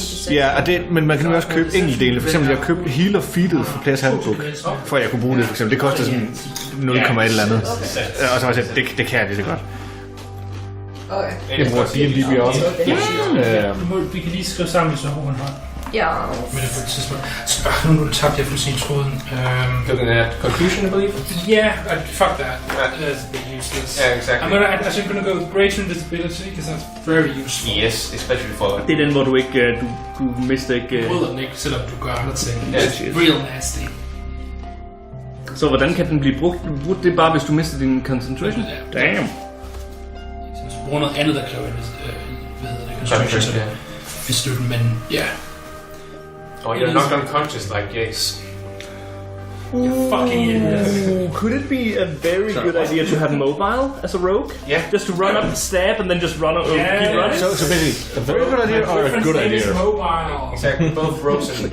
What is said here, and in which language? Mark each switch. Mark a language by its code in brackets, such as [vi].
[da] Ja, men man kan nu også købe enkeltdele. For eksempel, jeg købte Healer Feedet fra Players Handbook, for at jeg kunne bruge det. For eksempel, det koster sådan 0,1 eller andet. Og så var jeg sagt, det kan jeg lige så godt. Jeg bruger D&D Beyond. Vi kan lige skrive sammen, så hun har. Ja. Men det på et tidspunkt. Nu tabte jeg fuldstændig tråden. [en] Looking at conclusion, I believe? Yeah, fuck that. That's a bit useless. Yeah, exactly. I'm gonna go with greater invisibility, because that's very useful. Yes, especially for... [da] Det er den, hvor du ikke... Du mister ikke... Du bryder den ikke, selvom du gør andre ting. [en] Yeah, it's real nasty. [da] Så hvordan kan den blive brugt? Det er bare, hvis du mister din concentration? Damn. Så hvis du bruger noget andet, der kræver concentration, så støtten, men ja. [en] Oh, you're not unconscious like Jace. You fucking idiot. Could it be a very good idea to have mobile as a rogue? Yeah. Just to run up and stab and then just run keep running? So basically, a very good idea or a good idea? Mobile. Exactly, both rogues and